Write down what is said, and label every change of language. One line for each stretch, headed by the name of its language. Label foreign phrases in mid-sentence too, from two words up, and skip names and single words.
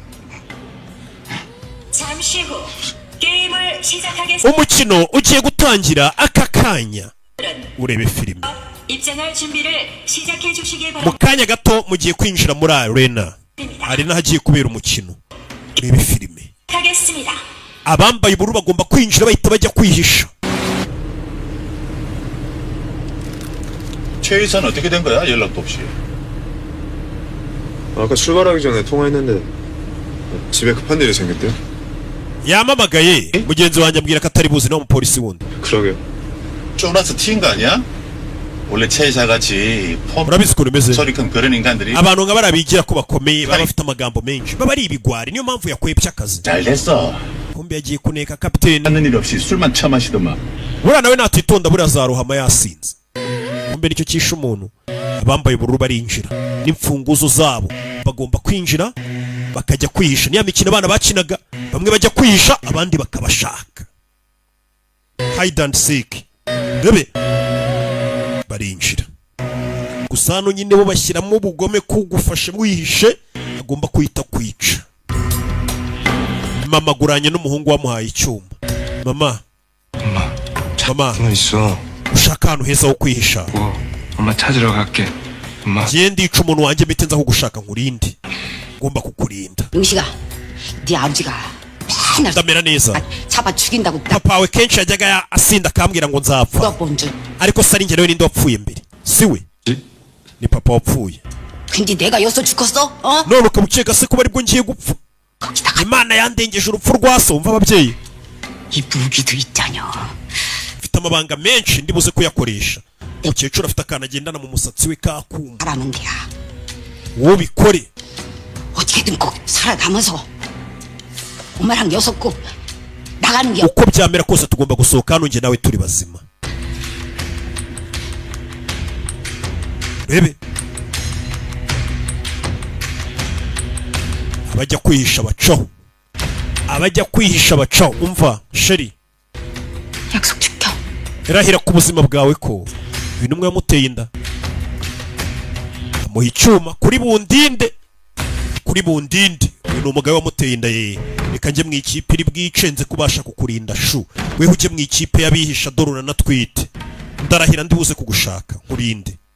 Korean: 잠시 후 게임을 시작하겠습니다.
Kinyarwanda: umukino ugiye gutangira aka kanya urebe filime
Korean: 입장할 준비를 시작해 주시기
Kinyarwanda: mu
Korean: 바랍니다.
Kinyarwanda: kanya gato mugiye kwinjira muri arena hari n'ahagiye kubera umukino urebe filime
Korean: 하겠습니다.
Kinyarwanda: abambaye ubururu bagomba kwinjira bahita bajya kwihisha
Korean: 최 이사는 어떻게 된 거야? 연락도 없이. 아까 출발하기 전에 통화했는데 집에 급한 일이 생겼대요.
Kinyarwanda: yamamagaye mugenzi wanjye ambwira ko atari buzi n'umupolisi wundi
Korean: 그러게요. 쫄아서 튀인 거 아니야? 원래 최 이사 같이 폼
Kinyarwanda: murabizi ukuntu bimeze
Korean: 소리 큰 그런 인간들이
Kinyarwanda: abantu nka bariya bigira ko bakomeye baba bafite amagambo menshi baba ari ibigwari niyo mpamvu yakwebye akazi
Korean: 잘 됐어.
Kinyarwanda: kumbe yagiye kuneka kapiteni
Korean: 하는 일 없이 술만 처마시더만.
Kinyarwanda: buriya nawe natitonda buriya azarohama yasinze kumbe nicyo cyishe umuntu abambaye ubururu barinjira n'imfunguzo zabo bagomba kwinjira bakajya kwihisha niya mikino abana bakinaga bamwe bajya kwihisha abandi bakabashaka
English: hide and seek
Kinyarwanda: rebe barinjira gusa hano nyine bo bashyiramo ubugome kugufashe mwihishe agomba kwita kwica mama aguranye n'umuhungu wamuhaye icyuma mama
Korean: 있어.
Kinyarwanda: ushaka ahantu heza ho kwihisha
Korean: 엄마 찾으러 갈게. 엄마.
Kinyarwanda: ngiye ndica umuntu wanjye mpite nza kugushaka nkurinde ngomba kukurinda
Korean: 용식아, 네 아버지가 맨날
Kinyarwanda: ndamera neza
Korean: 잡아 죽인다고 딱
Kinyarwanda: papa wawe kenshi yajyaga asinda akambwira ngo nzapfa
Korean: 물어본 줄.
Kinyarwanda: ariko se ari njye nawe ninde wapfuye mbere si we ni papa wapfuye
Korean: 근데 내가 여기서 죽었어? 어?
Kinyarwanda: none ukaba ukeka se kuba aribwo ngiye gupfa
Korean: 거기다가
Kinyarwanda: imana yandengeje urupfu rwa so wumva ababyeyi
Korean: 이 무기도 있다뇨.
Kinyarwanda: mfite amabanga menshi ndibuze kuyakoresha umukecuru afite akantu agendana mu musatsi we kakuma
Korean: 하라는 데야.
Kinyarwanda: wowe bikore
Korean: 어떻게든 꼭 살아남아서 엄마랑 여섯 꼭 나가는 게
Kinyarwanda: uko byamera kose tugomba gusohoka hano njye nawe turi bazima rebe abajya kwihisha bacaho abajya kwihisha bacaho umva sheri
Korean: 약속 지켜.
Kinyarwanda: irahira ku buzima bwawe ko ibintu umwe yamuteye inda amuha icyuma kuri bundinde uyu ni umugabo wamuteye inda ye reka njye mu ikipe iri bwicenze kubasha kukurinda shu weho ujye mu ikipe y'abihisha dore uranatwite ndarahira ndibuze kugushaka nkurinde